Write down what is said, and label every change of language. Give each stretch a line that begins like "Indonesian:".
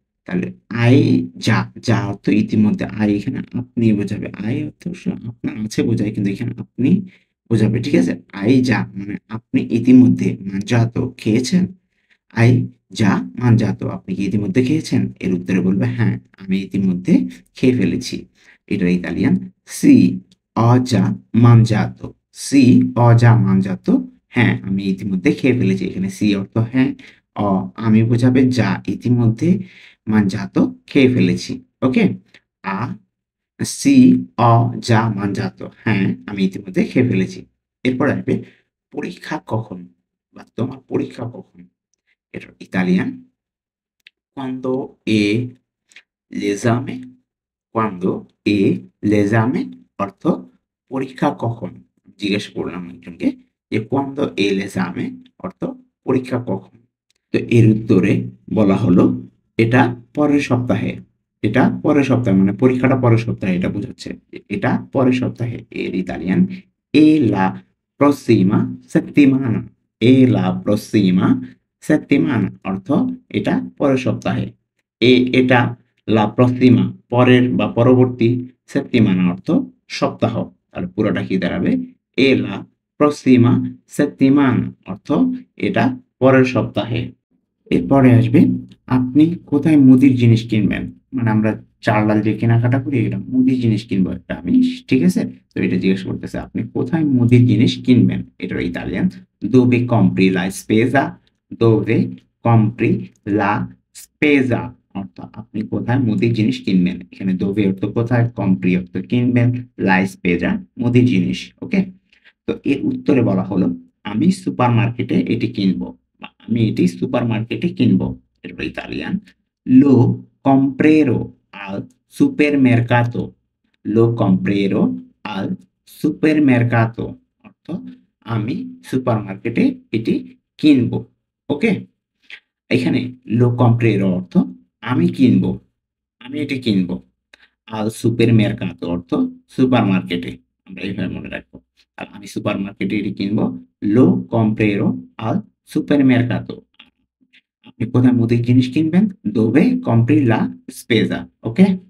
Bangla: তাহলে
Italian: "hai già",
Bangla: যা অর্থ ইতিমধ্যে, "hai" এখানে আপনি বোঝাবে, "hai" অর্থ আপনার আছে বোঝায়, কিন্তু এখানে আপনি বোঝাবে, ঠিক আছে?
Italian: "hai già"
Bangla: মানে আপনি ইতিমধ্যে,
Italian: mangiato
Bangla: খেয়েছেন।
Italian: "hai già mangiato",
Bangla: আপনি কি ইতিমধ্যে খেয়েছেন? এর উত্তরে বলবে, হ্যাঁ, আমি ইতিমধ্যে খেয়ে ফেলেছি। এটার Italian
Italian: "sì, ho già mangiato",
Bangla: "sì, ho già mangiato", হ্যাঁ, আমি ইতিমধ্যে খেয়ে ফেলেছি। এখানে "sì" অর্থ হ্যাঁ, "o" আমি বোঝাবে, যা ইতিমধ্যে, "mangiato" খেয়ে ফেলেছি। ওকে?
Italian: "ha", "sì, ho già mangiato",
Bangla: হ্যাঁ, আমি ইতিমধ্যে খেয়ে ফেলেছি। এরপর আসবে পরীক্ষা কখন বা তোমার পরীক্ষা কখন? এটার Italian
Italian: "quando è l'esame",
Bangla: "quando è l'esame" অর্থ পরীক্ষা কখন? জিজ্ঞেস করলাম একজনকে যে
Italian: "quando è l'esame"
Bangla: অর্থ পরীক্ষা কখন? তো এর উত্তরে বলা হলো, এটা পরের সপ্তাহে। এটা পরের সপ্তাহে, মানে পরীক্ষাটা পরের সপ্তাহে, এটা বোঝাচ্ছে যে এটা পরের সপ্তাহে। এর Italian
Italian: "e la prossima settimana",
Bangla: "e la prossima settimana" অর্থ এটা পরের সপ্তাহে। এটা,
Italian: la prossima
Bangla: পরের বা পরবর্তী, settimana অর্থ সপ্তাহ। তাহলে পুরোটা কি দাঁড়াবে?
Italian: "e la prossima settimana"
Bangla: অর্থ এটা পরের সপ্তাহে। এরপরে আসবে, আপনি কোথায় মুদির জিনিস কিনবেন? মানে আমরা চাল-ডাল যে কেনাকাটা করি, এটা মুদির জিনিস কিনবো একটা আমি, ঠিক আছে? তো এটা জিজ্ঞেস করতেছে, আপনি কোথায় মুদির জিনিস কিনবেন? এটার Italian
Italian: "dove compri la spesa",
Bangla: "dove compri la spesa" অর্থ আপনি কোথায় মুদির জিনিস কিনবেন। এখানে "dove" অর্থ কোথায়, "compri" অর্থ কিনবেন,
Italian: "la spesa"
Bangla: মুদির জিনিস। ওকে? তো এর উত্তরে বলা হলো, আমি সুপারমার্কেটে এটি কিনবো, বা আমি এটি সুপারমার্কেটে কিনবো। এরপর Italian
Italian: "lo comprerò al supermercato",
Bangla: "lo comprerò al supermercato" অর্থ আমি সুপারমার্কেটে এটি কিনবো। ওকে? এখানে
Italian: "lo comprerò"
Bangla: অর্থ আমি কিনবো, আমি এটি কিনবো।
Italian: "al supermercato"
Bangla: অর্থ সুপারমার্কেটে। আমরা এভাবে মনে রাখবো। আর আমি সুপারমার্কেটে এটি কিনবো।
Italian: "Lo comprerò al supermercato",
Bangla: আপনি কোথায় মুদির জিনিস কিনবেন?
Italian: "Dove compri la spesa", ওকে?